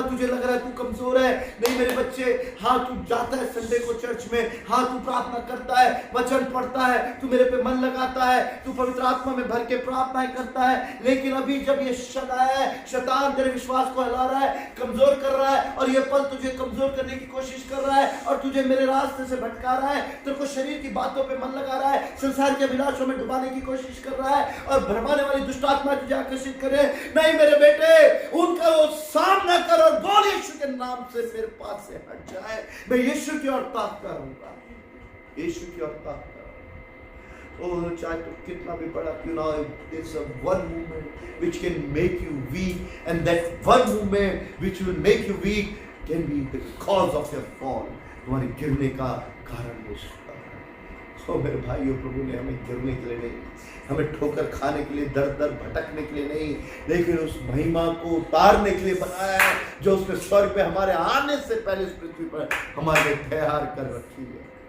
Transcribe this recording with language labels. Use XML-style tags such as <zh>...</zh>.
<hi>तुझे लग रहा है तू कमजोर है, नहीं मेरे बच्चे, हाँ तू जाता है संडे को चर्च में, हाँ तू प्रार्थना करता है, वचन पढ़ता है, तू मेरे पे मन लगाता है, तू पवित्र आत्मा में भर के प्रार्थनाएं करता है, लेकिन अभी जब ये क्षण आया है, शैतान तेरे विश्वास को हिला रहा है, कमजोर कर रहा है, और ये पल तुझे कमजोर करने की कोशिश कर रहा है और तुझे मेरे रास्ते से भटका रहा है, तेरे को शरीर की बातों पे मन लगा रहा है, संसार के अभिलाषों में डुबाने की कोशिश कर रहा है और भरमाने वाली दुष्ट आत्मा तुझे आकर्षित करे। नहीं मेरे बेटे, उनका सामना कर और बोल यीशु के नाम से मेरे पास से हट जाए। मैं यीशु की ओर ताकता रहूंगा, यीशु की ओर ताकता रहूंगा। ओह चाहे तो कितना भी बड़ा क्यों ना हो,</hi> <en>there's a one movement which can make you weak, and that one movement which will make you weak can be the cause of your fall.</en> <hi>तुम्हारे गिरने का कारण हो सकता है। ओ मेरे भाइयों, प्रभु ने हमें गिरने के लिए नहीं, हमें ठोकर खाने के लिए, दर दर भटकने के लिए नहीं, लेकिन उस महिमा को उतारने के लिए बनाया है जो उसने स्वर्ग पे हमारे आने से पहले इस पृथ्वी पर हमारे लिए तैयार कर रखी है।</hi>